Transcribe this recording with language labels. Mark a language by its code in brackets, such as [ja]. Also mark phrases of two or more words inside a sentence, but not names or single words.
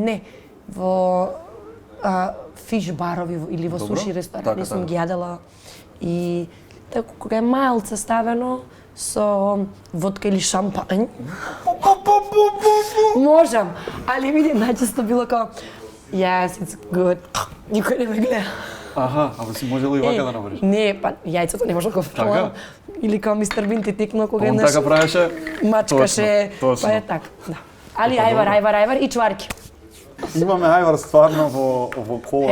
[mk] не, во фиш барови или во Добро, суши ресторани така, сум така. ги јадела и така кога е малце ставено со водка или шампањ. Можам, али види најчесто било као [en] yes, it's good. [mk] Никој не ме гледа. Аха, ама си можела и вака да направиш. Не, па јајцето не може да го фрлам. Или као мистер Бин ти текнува кога Он еднаш така правеше? мачкаше, Точно. па е така. Да. Али ајвар и чварки. Имаме ајвар стварно во кола,